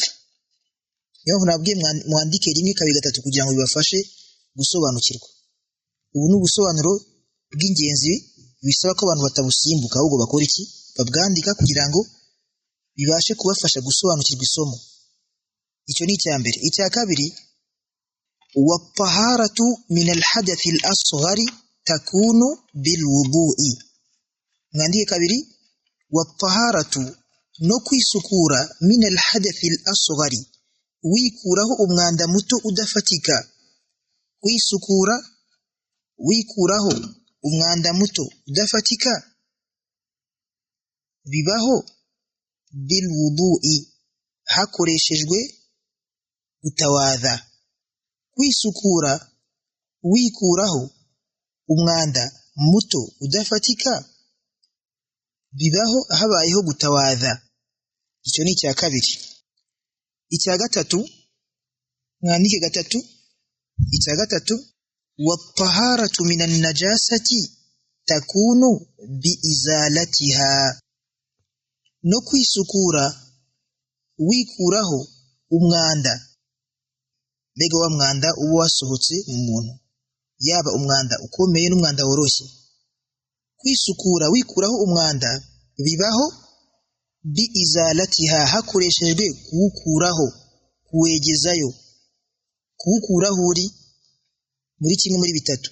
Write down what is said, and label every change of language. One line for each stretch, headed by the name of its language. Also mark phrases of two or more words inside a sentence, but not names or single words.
Kinyarwanda: Niyo nabwiye mwandike rimwe kabiri gatatu kugira ngo bibafashe gusobanukirwa. Ubu ni ubusobanuro bw'ingenzi bisaba ko abantu batabusimbuka ahubwo bakora iki? Babwandika kugira ngo bibashe kubafasha gusobanukirwa isomo. Icyo ni cyambere. Icya kabiri
Arabic: والطهارة من الحدث الأصغر تكون بالوضوء.
Kinyarwanda: Mwandike kabiri
Arabic: والطهارة
Kinyarwanda: no kwisukura
Arabic: من الحدث الأصغر
Kinyarwanda: wikuraho umwanda muto udafatika. Kwisukura wikuraho umwanda muto udafatika bibaho
Arabic: بالوضوء
Kinyarwanda: hakoreshejwe gutawadha. Kwisukura wikuraho umwanda muto udafatika bibaho habayeho gutawadha. Icyo ni cya kabiri. Icya gatatu mwandike gatatu. Icya gatatu
Arabic: والطهارة من النجاسة تكون بإزالتها
Kinyarwanda: no kwisukura wikuraho umwanda. Mbega wa mwanda uba wasohotse mu muntu, yaba umwanda ukomeye n'umwanda woroshye. Kwisukura wikuraho umwanda bibaho
Arabic: بإزالتها
Kinyarwanda: hakoreshejwe kuwukuraho, kuwegezayo, kuwukuraho uri muri kimwe muri bitatu.